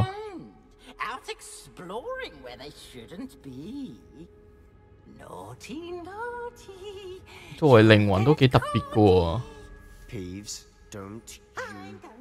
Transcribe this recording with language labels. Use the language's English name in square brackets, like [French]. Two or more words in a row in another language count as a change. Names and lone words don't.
[English] Out exploring where they shouldn't be. Naughty, naughty. [Cantonese] 作為靈魂都幾特別嘅喎。 [English] Peeves, don't you...